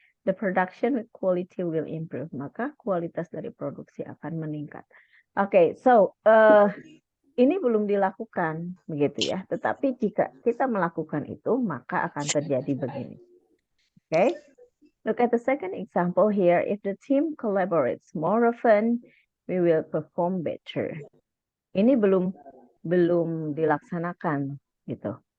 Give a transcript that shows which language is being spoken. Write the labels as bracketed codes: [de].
[en] The production quality will improve. [id] Maka kualitas dari produksi akan meningkat. Okay, so ini belum dilakukan begitu ya. Tetapi jika kita melakukan itu, maka akan terjadi begini. [en] Okay, look at the second example here. If the team collaborates more often, we will perform better. [id] Ini belum dilaksanakan gitu.